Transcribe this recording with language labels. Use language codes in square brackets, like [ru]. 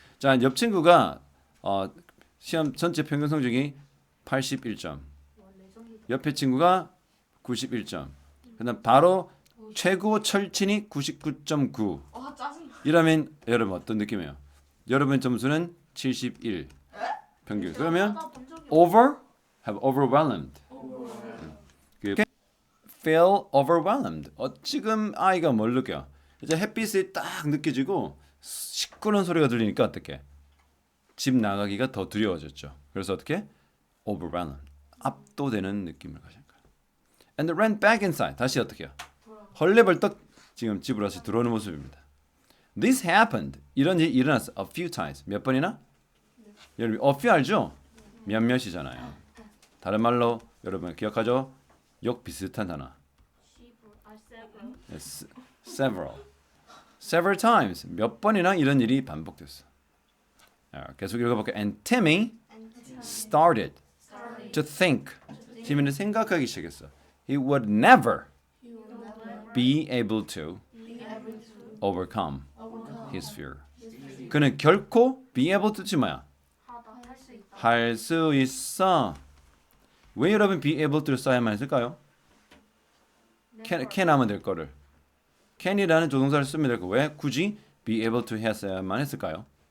[ko] 자 옆 친구가 시험 전체 평균 성적이 81점. 옆에 친구가 91점. 그다음 바로 최고 철친이 99.9. 짜증나. 이러면 여러분 어떤 느낌이에요? 여러분 점수는 71 평균. 그러면 overwhelmed. [en] feel overwhelmed. [ko] 지금 아이가 뭘 느껴? 이제 햇빛이 딱 느껴지고 시끄러운 소리가 들리니까 어떻게? 집 나가기가 더 두려워졌죠. 그래서 어떻게? Overwhelmed. 압도되는 느낌을 가진 거예요. [en] And they ran back inside. [ko] 다시 어떻게요? 헐레벌떡 지금 집으로 다시 들어오는 모습입니다. [en] This happened. [ko] 이런 일이 일어났어. [en] A few times. [ko] 몇 번이나? 여러분, a few 알죠? 몇몇이잖아요. 다른 말로 여러분 기억하죠? 욕 비슷한 단어. [en] several. Yes, several. Several times. [ko] 몇 번이나 이런 일이 반복됐어. 계속 읽어볼게요. [en] And Timmy started to think. [ko] 티미는 생각하기 시작했어. [en] He would never be able to overcome his fear. [ko] 그는 결코 be able to지 뭐야? 하다 할 수 있다. 할 수 있어. 왜 여러분 be able to를 써야만 했을까요? can 하면 될 거를 can이라는 조동사를 쓰면 될 거. 왜 굳이 be able to 했어야만 했을까요?